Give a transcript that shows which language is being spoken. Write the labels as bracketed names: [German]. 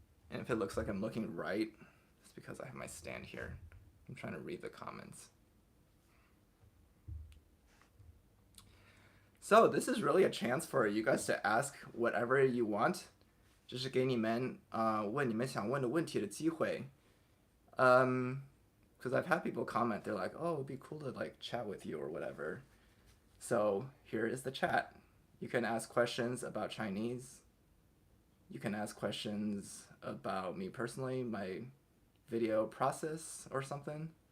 [English] And if it looks like I'm looking right, it's because I have my stand here. I'm trying to read the comments. So this is really a chance for you guys to ask whatever you want. [Chinese] 这是给你们问你们想问的问题的机会。 [English] Because I've had people comment, they're like, oh, it'd be cool to like chat with you or whatever. So here is the chat. You can ask questions about Chinese. You can ask questions about me personally, my video process or something.